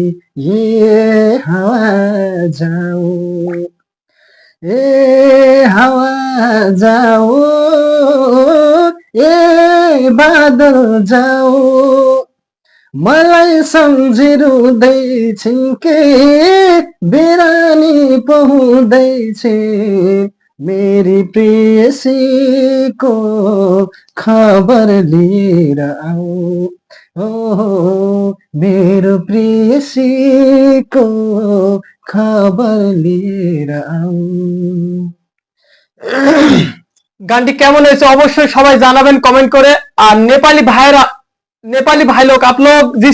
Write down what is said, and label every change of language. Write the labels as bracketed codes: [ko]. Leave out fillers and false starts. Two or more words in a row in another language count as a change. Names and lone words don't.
[hi] ये हावा जाओ, ए हावा जाओ, ए बादल जाओ, [ne] मलाई सम्झिरुँदैछन् के बिरानी पाउँदैछन्, मेरी प्रेयसीको खबर लिएर आऊ। ओ मेरो प्रेयसीको खबर लिएर आऊ। [bn] গানটি কেমন হয়েছে অবশ্যই সবাই জানাবেন কমেন্ট করে। আর নেপালি ভাই লোক, [hi] आप लोग जिस